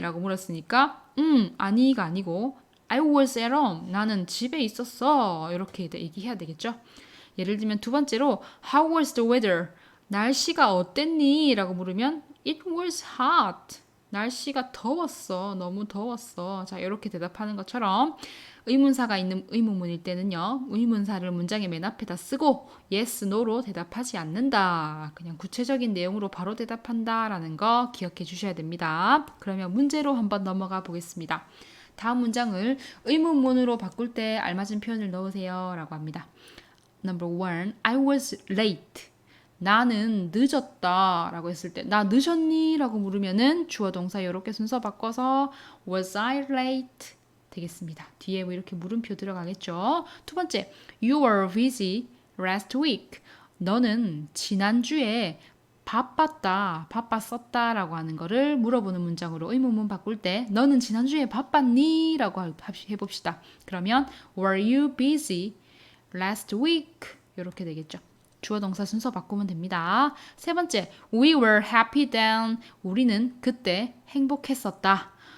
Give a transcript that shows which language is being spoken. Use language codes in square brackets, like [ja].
[ko] 라고 물었으니까 아니가 아니고 [en] I was at home. [ko] 나는 집에 있었어. 이렇게 얘기해야 되겠죠. 예를 들면 두 번째로 [en] How was the weather? [ko] 날씨가 어땠니? 라고 물으면 [en] It was hot. [ko] 날씨가 더웠어. 너무 더웠어. 자, 이렇게 대답하는 것처럼 의문사가 있는 의문문일 때는요. 의문사를 문장의 맨 앞에다 쓰고 yes, no로 대답하지 않는다. 그냥 구체적인 내용으로 바로 대답한다라는 거 기억해 주셔야 됩니다. 그러면 문제로 한번 넘어가 보겠습니다. 다음 문장을 의문문으로 바꿀 때 알맞은 표현을 넣으세요. 라고 합니다. [en] Number one, I was late. [ko] 나는 늦었다 라고 했을 때 나 늦었니? 라고 물으면은 주어 동사 이렇게 순서 바꿔서 [en] was I late? [ko] 되겠습니다. 뒤에 뭐 이렇게 물음표 들어가겠죠. 두 번째, [en] you were busy last week. [ko] 너는 지난주에 바빴다 라고 하는 거를 물어보는 문장으로 의문문 바꿀 때 너는 지난주에 바빴니? 라고 해봅시다. 그러면 [en] were you busy last week? [ko] 이렇게 되겠죠. 주어 동사 순서 바꾸면 됩니다. 세 번째, [en] we were happy then. [ko] 우리는 그때 행복했었다.